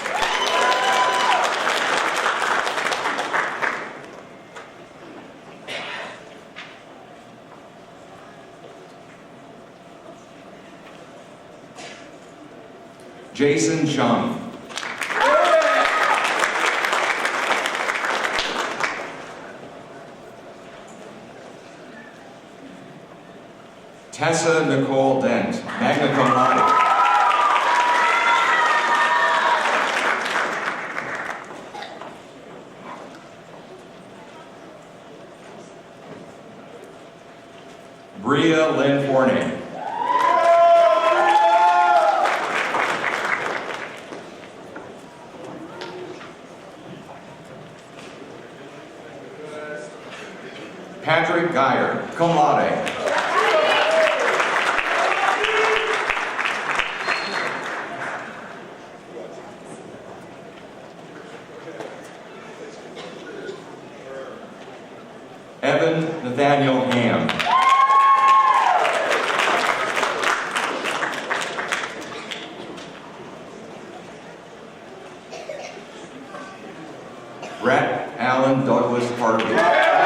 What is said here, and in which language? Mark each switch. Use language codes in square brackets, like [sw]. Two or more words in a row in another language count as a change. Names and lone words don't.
[en] Jason Chung. Tessa Nicole Dent, [la] magna cum laude. [en] Bria Lynn Forney. Patrick Geyer, [la] cum laude. [en] Evan Nathaniel Ham. Brett Allen Douglas Harvey.